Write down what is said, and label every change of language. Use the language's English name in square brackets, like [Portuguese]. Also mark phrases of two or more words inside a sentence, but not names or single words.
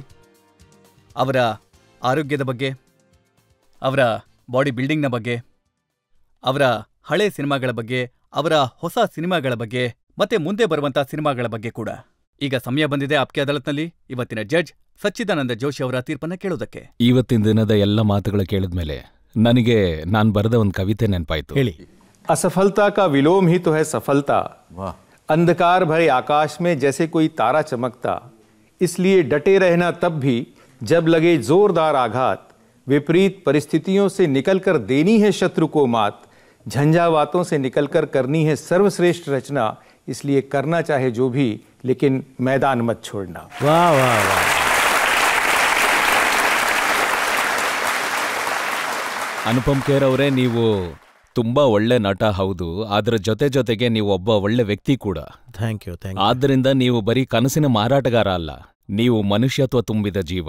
[Kannada] ಅವರ ಆರೋಗ್ಯದ ಬಗ್ಗೆ, ಅವರ ಬಾಡಿ ಬಿಲ್ಡಿಂಗ್ನ ಬಗ್ಗೆ, ಅವರ ಹಳೆ ಸಿನಿಮಾಗಳ ಬಗ್ಗೆ, ಅವರ ಹೊಸ ಸಿನಿಮಾಗಳ ಬಗ್ಗೆ, ಮತ್ತೆ ಮುಂದೆ ಬರುವಂತಹ ಸಿನಿಮಾಗಳ ಬಗ್ಗೆ ಕೂಡ. ಈಗ ಸಮಯ ಬಂದಿದೆ ಆಪ್ಕೆ ಅದಾಲತ್ನಲ್ಲಿ ಇವತ್ತಿನ ಜಡ್ಜ್ ಸಚ್ಚಿದಾನಂದ ಜೋಶಿ ಅವರ ತೀರ್ಪನ್ನ ಕೇಳೋದಕ್ಕೆ. ಇವತ್ತಿನ ದಿನದ ಎಲ್ಲ ಮಾತುಗಳು ಕೇಳಿದ್ಮೇಲೆ ನನಗೆ ನಾನು ಬರೆದ ಒಂದು ಕವಿತೆ ನೆನಪಾಯ್ತು. ಹೇಳಿ. [Hindi] असफलता का विलोम ही तो है सफलता, अंधकार भरे आकाश में जैसे कोई तारा चमकता, इसलिए डटे रहना तब भी जब लगे जोरदार आघात, विपरीत परिस्थितियों से निकलकर देनी है शत्रु को मात, झंझावातों से निकलकर करनी है सर्वश्रेष्ठ रचना, इसलिए करना चाहे जो भी लेकिन मैदान मत छोड़ना. वाह वाह वाह. [Kannada] ಅನುಪಮ್ ಖೇರ್ ಅವರೇ, ನೀವು ತುಂಬಾ ಒಳ್ಳೆ ನಟ ಹೌದು, ಅದರ ಜೊತೆಗೆ ನೀವು ಒಬ್ಬ ಒಳ್ಳೆ ವ್ಯಕ್ತಿ ಕೂಡ. [English] thank you. [Kannada] ಆದ್ದರಿಂದ ನೀವು ಬರೀ ಕನಸಿನ ಮಾರಾಟಗಾರ ಅಲ್ಲ, ನೀವು ಮನುಷ್ಯತ್ವ ತುಂಬಿದ ಜೀವ.